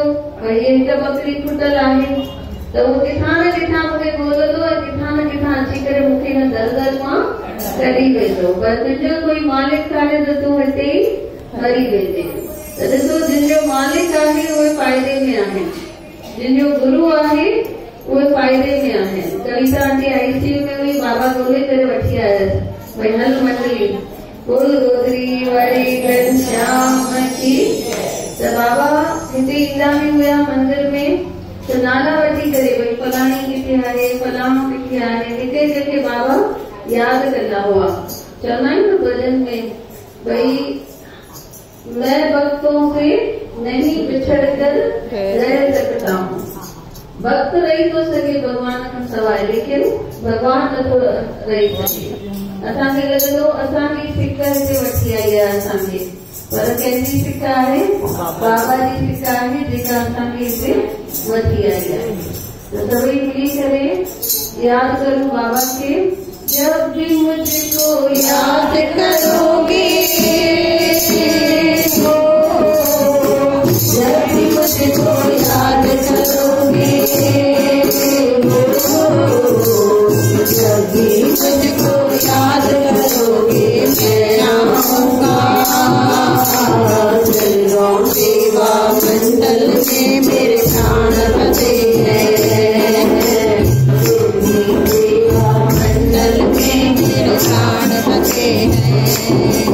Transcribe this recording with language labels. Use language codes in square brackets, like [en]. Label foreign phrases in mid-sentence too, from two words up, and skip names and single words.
[sd] भई हिक बकरी खुटल आहे त उहो किथां न किथां मूंखे ॻोल्हंदो ऐं किथां न किथां अची करे मूंखे हिन दलदल मां कढी वेंदो, पर तुंहिंजो कोई मालिक कान्हे त तूं हिते ई मरी वेंदे। त ॾिसो, जिनजो मालिक आहे उहे फ़ाइदे में आहिनि, जिनजो गुरु आहे उहे फ़ाइदे में आहिनि। कविता आंटी ICU में हुई, बाबा ॻोल्हे करे वठी आयसि, भई हल मंडली गोदरी वारे घनश्याम की। त बाबा हिते ईंदा बि हुया मंदिर में, त नाला वठी करे भई फलाणी किथे आहे, फलाणो किथे आहे, हिते जेके बाबा यादि कंदा हुआ। चवंदा आहिनि न भजन में भई [hi] मैं भक्तों से नहीं बिछड़ कर रह सकता हूँ। [sd] भक्त रही तो सके भगवान खां सवाइ, लेकिन भगवान नथो रही सघे। असांखे लॻंदो असांजी सिक हिते वठी आई आहे असांखे, पर कंहिंजी सिक आहे? बाबा जी सिक आहे जेका असांखे हिते वठी आई आहे। त सभई मिली करे यादि करूं बाबा खे। [hi] जब भी मुझको याद करोगे, जब भी मुझको याद करोगे, जब भी मुझको याद करोगे, मैं आऊंगा चलो सेवा मंडल में मेरे प्राण बचे हैं, सेवा मंडल में मेरे प्राण बचे हैं।